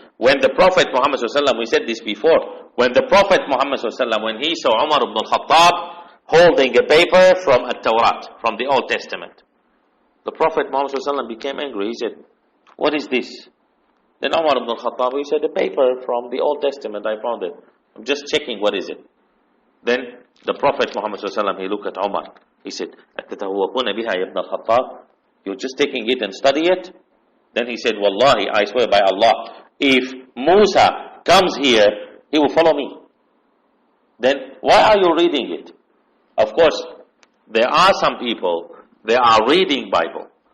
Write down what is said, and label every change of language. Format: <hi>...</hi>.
<en>When the Prophet Muhammad we said this before, when the Prophet Muhammad when he saw Omar ibn al-Khattab holding a paper from At-Tawrat, from the Old Testament, the Prophet Muhammad became angry. He said, what is this? Then Omar ibn al-Khattab, he said, a paper from the Old Testament, I found it. I'm just checking what is it. Then the Prophet Muhammad he looked at Omar. He said,</en> <ar>أَتَتَهُوَقُونَ بِهَا يَبْنَ الْخَطَّابِ?</ar> <en>You're just taking it and study it? Then he said, Wallahi, I swear by Allah, if Musa comes here, he will follow me. Then why are you reading it? Of course, there are some people, they are reading Bible.</en>